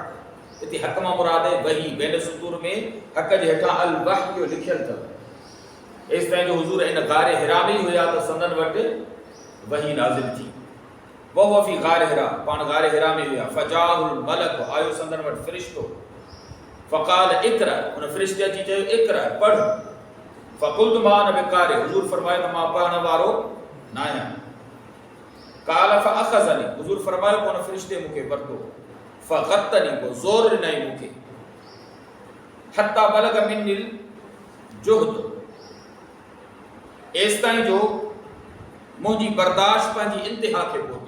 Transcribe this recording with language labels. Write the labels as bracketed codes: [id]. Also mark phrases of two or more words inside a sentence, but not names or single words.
[sd] हिते हक़ मां मुराद आहे वही, बेन सुतूर में हक़ जे हेठां [ar] الوحي [sd] लिखियलु अथव। एसि ताईं जो हुज़ूर इन गारे हिरा में ई हुया त संदन वटि वही नाज़िल थी। [ar] وهو في غار حراء, [sd] पाण गारे हिरा में हुया। [ar] فجاءه الملك, [sd] आयो संदन वटि फ़रिश्तो। [ar] فقال اقرأ, [sd] उन फ़रिश्ते अची चयो इक़रा, पढ़। [ar] فقلت ما أنا بقارئ, [sd] हुज़ूर फरमायो त मां पढ़ण वारो न आहियां। [ar] قال فأخذني, [sd] हुज़ूर फरमायो पोइ उन फ़रिश्ते मूंखे वरितो। फ़ग़त्तनी, पोइ ज़ोर ॾिनई मूंखे। [ar] حتى بلغ مني الجهد, [sd] एसि ताईं जो मुंहिंजी बर्दाश्त पंहिंजी इंतिहा खे पहुती।